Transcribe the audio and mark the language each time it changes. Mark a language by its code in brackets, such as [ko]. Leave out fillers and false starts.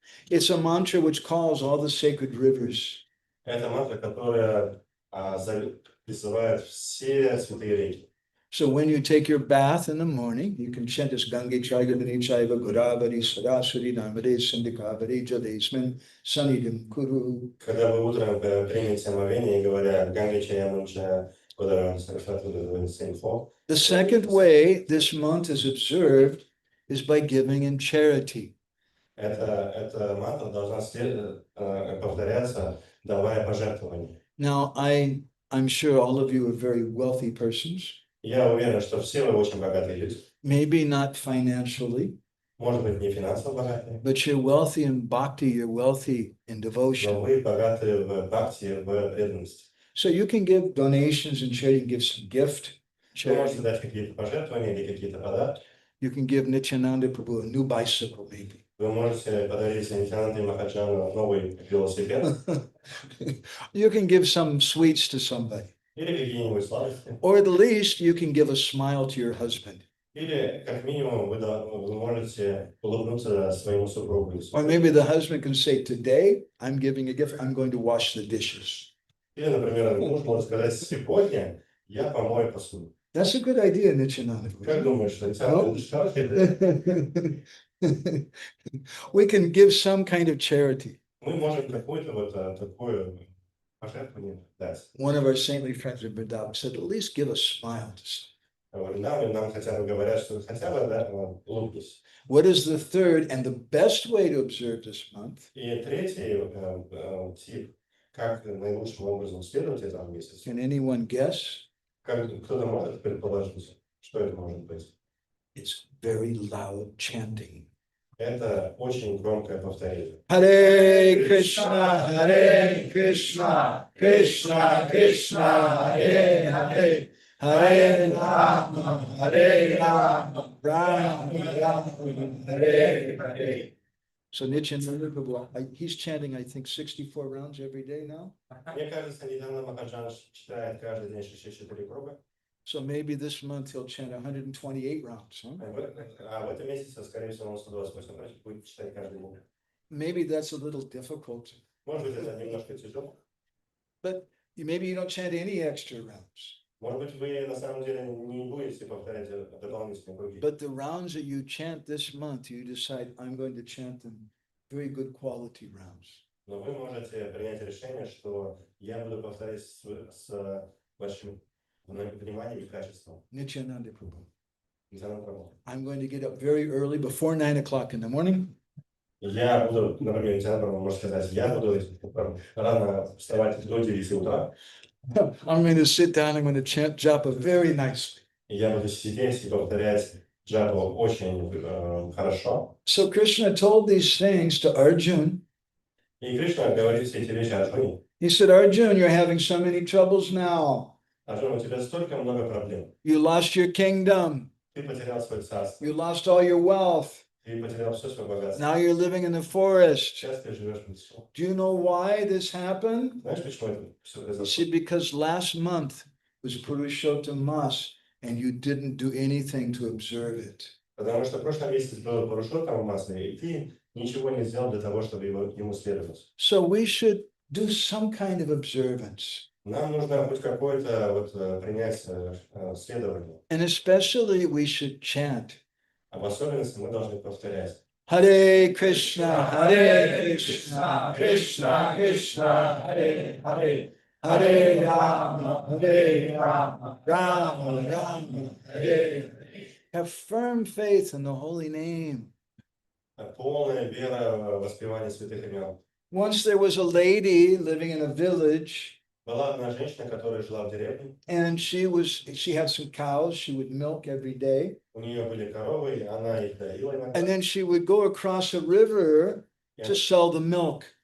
[en] It's a mantra which calls all the sacred rivers. [ru] Это мантра, которая призывает все святые реки. [en] So when you take your bath in the morning, you can chant this [sa] Gange Chadyamane Chaiva Godavari Saraswati Narmade Sindhu Kaveri Jalesmin Sanidim Kuru. [ru] Когда вы утром примете омовение, говоря Ганги Чаямунча, [en] The second way this month is observed is by giving in charity. [ru] Эта мантра должна повторяться, давая пожертвования. [en] Now, I'm sure all of you are very wealthy persons. [ru] Я уверен, что все вы очень богатые люди. [en] Maybe not financially, [ru] Может быть, не финансово богатые, [en] but you're wealthy in bhakti, you're wealthy in [ru] но [en] devotion. [ru] вы богаты в бхакти, в преданности. [en] So you can give donations and charity, you can give some gift. [ru] Вы можете дать какие-то пожертвования или какие-то подарки. [en] You can give Nityananda Prabhu a new bicycle, maybe. [ru] Вы Вы можете подарить Нитянанде Махаджану новый велосипед [en] You can give some sweets to somebody. [ru] или какие-нибудь сладости. [en] Or at least you can give a smile to your husband. [ru] Или, как минимум, вы можете улыбнуться своему супругу. [en] Or maybe the husband can say, today I'm giving a gift, I'm going to wash the dishes. [ru] Или, например, муж может сказать, сегодня я помою посуду. [en] That's a good idea, Nityananda. [ru] Как думаешь, Нитянанда, это хорошо? [en] We can give some kind of charity. [ru] Мы можем какое-то вот такое пожертвование дать. [en] One of our saintly friends in Vrindavan said, at least give a smile to someone. [ru] Нам хотя бы говорят, что хотя бы да, улыбнись. [en] What is the third and the best way to observe this month? [ru] И третий тип, как наилучшим образом следовать этому месяцу. [en] Can anyone guess? [ru] Кто-то может предположить, что это может быть. [en] It's very loud chanting. [ru] Это очень громкое повторение. [sa] Hare Krishna, Krishna Krishna, Hare Hare, Hare Rama, Rama Rama, Hare Hare. [en] So Nityananda Prabhu, he's chanting, I think, 64 rounds every day now. [ru] Мне кажется, Нитянанда Махаджан читает каждый день 64 круга. [en] So maybe this month he'll chant 128 rounds. Huh? [ru] А в этом месяце, скорее всего, он 128 раз будет читать каждый день. [en] Maybe that's a little difficult. [ru] Может быть, это немножко тяжело. [en] But maybe you don't chant any extra rounds. [ru] Может быть, вы на самом деле не будете повторять дополнительные круги. [en] But the rounds that you chant this month, you decide, I'm going to chant them very good quality rounds. [ru] Но вы можете принять решение, что я буду повторять с большим вниманием и качеством. [en] Nityananda Prabhu. [ru] Нитянанда Прабху. [en] I'm going to get up very early before 9 o'clock in the morning. [ru] Я буду, например, Нитянанда Прабху может сказать, я буду рано вставать до 9 утра. [en] I'm going to sit down, I'm going to chant japa very nicely. [ru] И я буду сидеть и повторять джапу очень хорошо. [en] So Krishna told these things to Arjun. [ru] И Кришна говорит все эти вещи Арджуне. [en] He said, Arjun, you're having so many troubles now. [ru] Арджун, у тебя столько много проблем. [en] You lost your kingdom. [ru] Ты потерял свое царство. [en] You lost all your wealth. [ru] Ты потерял все свое богатство. [en] Now you're living in the forest. [ru] Сейчас ты живешь в лесу. [en] Do you know why this happened? [ru] Знаешь, почему это все [en] You [ru] произошло? [en] see, because last month was Purushottam Masa and you didn't do anything to observe it. [ru] Потому что в прошлом месяце было Пурушоттам Маса, и ты ничего не сделал для того, чтобы ему следовать. [en] So we should do some kind of observance. [ru] Нам нужно хоть какое-то вот принять следование. [en] And especially we should chant. [ru] А в особенности мы должны повторять. [sa] Hare Krishna, Krishna Krishna, Hare Hare, Hare Rama, Rama Rama, Hare Hare. [en] Have firm faith in the holy name. [ru] Полная вера в воспевание святых имен. [en] Once there was a lady living in a village, [ru] Была одна женщина, которая жила в деревне. [en] and she had some cows she would milk every day, [ru] У нее были коровы, и она их доила иногда. [en] and then she would go across a river to sell the milk.